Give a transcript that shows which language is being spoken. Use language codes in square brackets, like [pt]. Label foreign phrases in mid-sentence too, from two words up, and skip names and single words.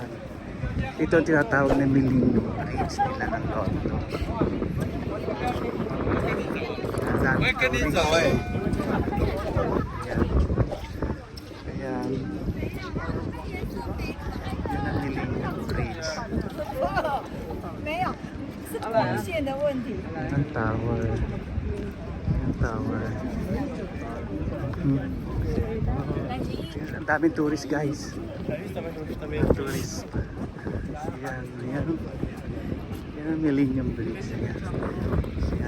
[tl] Ito ang tinatawag na Millennium Bridge nila ng London. Huwag ka din sa way. Ayan. Ayan. Yan ang Millennium Bridge. [zh] 没有，是光线的问题。 [tl] Ang tower. Ang tower. Ang daming [en] tourist guys. [tl] Ang tourist. Ayan, ayan. Yan ang Millennium Bridge. Ayan. Ayan.